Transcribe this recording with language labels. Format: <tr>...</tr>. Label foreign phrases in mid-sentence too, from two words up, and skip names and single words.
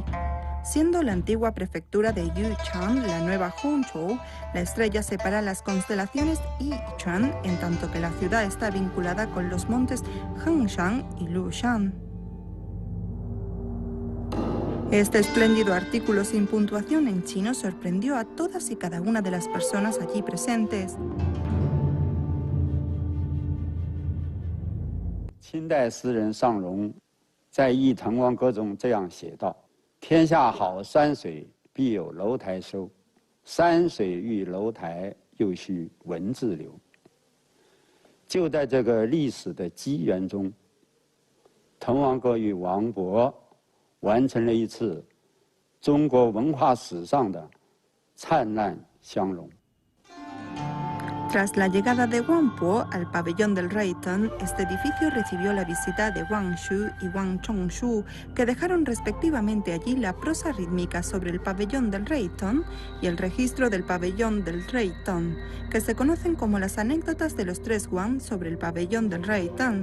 <es>Siendo la antigua prefectura de Yuchang la nueva Hongzhou, la estrella separa las constelaciones Yichuan, en tanto que la ciudad está vinculada con los montes Hengshan y Lushan. Este espléndido artículo sin puntuación en chino sorprendió a todas y cada una de las personas allí presentes.</es> <zh>清代诗人尚荣在《忆滕王阁》中这样写道：“天下好山水必有楼台收，山水遇楼台，又须文字流。就在这个历史的机缘中，滕王阁与王勃完成了一次中国文化史上的灿烂相融。</zh> <es>Tras la llegada de Wang Po al pabellón del rey Tang, este edificio recibió la visita de Wang Shu y Wang Chongshu, que dejaron respectivamente allí la prosa rítmica sobre el pabellón del rey Tang y el registro del pabellón del rey Tang, que se conocen como las anécdotas de los tres Wang sobre el pabellón del rey Tang.</es>